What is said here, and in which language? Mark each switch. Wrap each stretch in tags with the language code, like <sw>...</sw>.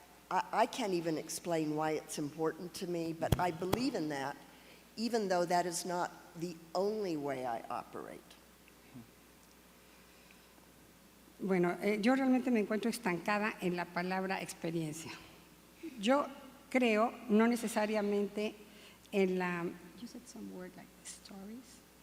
<en>I can't even explain why it's important to me, but I believe in that, even though that is not the only way I operate.</en> <es>Bueno, yo realmente me encuentro estancada en la palabra experiencia. Yo creo, no necesariamente en la...</es> <en>You said some word like stories.</en>